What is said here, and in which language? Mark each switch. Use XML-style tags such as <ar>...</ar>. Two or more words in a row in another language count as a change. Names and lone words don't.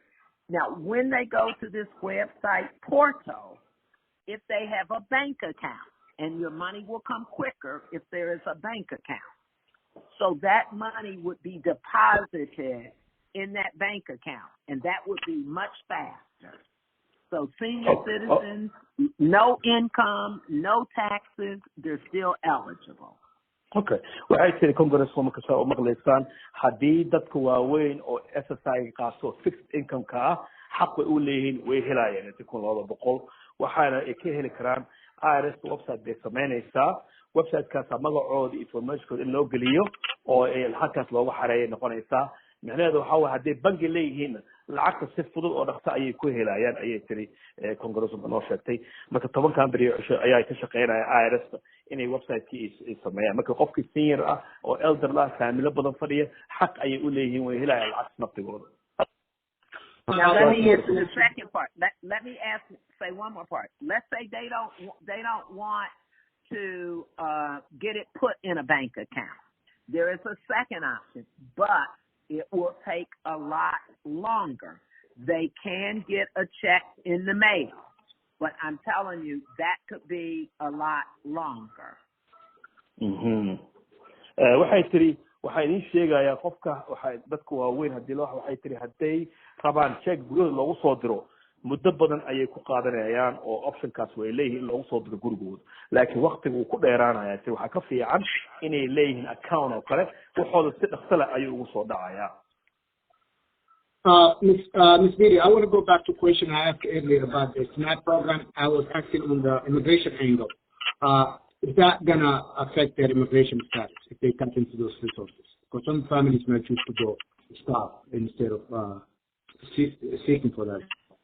<en>Now, when they go to this website portal, if they have a bank account, and your money will come quicker if there is a bank account. So that money would be deposited in that bank account, and that would be much faster. So senior citizens, no income, no taxes, they're still eligible. Okay.</en> <so>waxay tiri Congresswoman ka soo maqlaysaan haddii dadka waaweyn oo SSI qaaso</so> <en>fixed income</en> <so>ka ah xaq way u leeyihiin way helayaan $1,200 waxaana ay ka heli karaan IRS website bay sameynaysaa. website-kaas magacooda information in loo geliyo oo ay halkaas loogu xareeyay noqonaysaa. macnaheedu waxa waa haddii bangi leeyihiin lacagta si fudud oo dhaqso ayay ku helayaan ayay tiri Congresswoman noo sheegtay. marka 10 beri ayaa ka shaqeynaya IRS inay website-kii sameeyaan. marka qofkii senior ah oo elder la family badan fadhiya xaq ayay u leeyihiin way helayaan lacag naftigooda.</so> <en>Now let me answer the second part. Let me say one more part. Let's say they don't want to get it put in a bank account. There is a second option, but it will take a lot longer. They can get a check in the mail, but I'm telling you that could be a lot longer.</en> <so>waxay tiri waxay idin sheegayaa qofka waxay dadku waaweyn haddii waxay tiri hadday rabaan check gurigooda loogu soo diro muddo badan ayay ku qaadanayaan oo optionkaas way leeyihiin loogu soo diro gurigooda laakiin waqtigu uu ku dheeraanaya si waxa ka fiican inay leeyihiin account oo kale waxooda si dhaqso leh ayuu ugu soo dhacayaa.</so> <en>Ms. Beatty, I want to go back to a question I asked earlier about the SNAP program. I was asking on the immigration angle. Is that going to affect their immigration status if they tap into those resources? Because some families might choose to go stop instead of seeking for that.</en>